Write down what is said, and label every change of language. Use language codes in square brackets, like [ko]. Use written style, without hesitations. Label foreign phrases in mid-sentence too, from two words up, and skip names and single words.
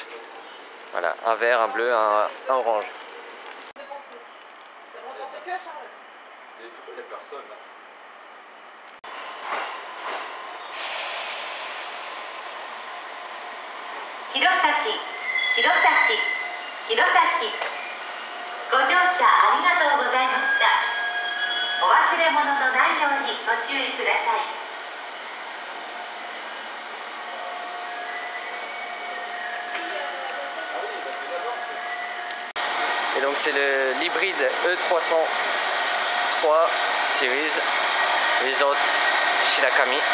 [fr] Voilà, un vert, un bleu, un orange. Hirosaki, Hirosaki, Hirosaki. [ja] ご乗車ありがとうございました。お忘れ物のないようにご注意ください。 [fr] Et donc c'est l'hybride E303 Series Resort Shirakami.